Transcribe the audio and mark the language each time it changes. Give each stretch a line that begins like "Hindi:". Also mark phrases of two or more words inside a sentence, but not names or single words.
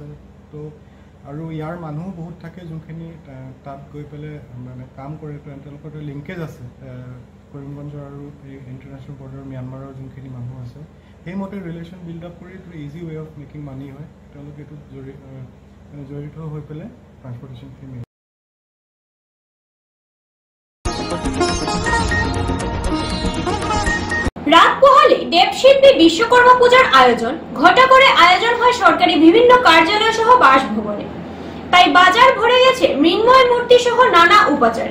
Assamese: তো আৰু ইয়াৰ মানুহ বহুত থাকে যোনখিনি তাত গৈ পেলাই মানে কাম কৰে। তেওঁলোকৰ লিংকেজ আছে কৰিমগঞ্জৰ আৰু এই
English: international border
Assamese: ম্যানমাৰৰ যোনখিনি মানুহ আছে, সেইমতে
English: relation build up
Assamese: কৰি এইটো
English: easy way of making money
Assamese: হয়। তেওঁলোকে এইটোত জড়িত হৈ পেলাই ট্ৰান্সপৰ্টেশ্যনখিনি।
Bangla: রাত পোহালে দেবশিল্পী বিশ্বকর্মা পূজার আয়োজন ঘটা করে আয়োজন হয় সরকারি বিভিন্ন কার্যালয় সহ বাসভবনে। তাই বাজার ভরে গেছে মৃন্ময় মূর্তি সহ নানা উপাচারে।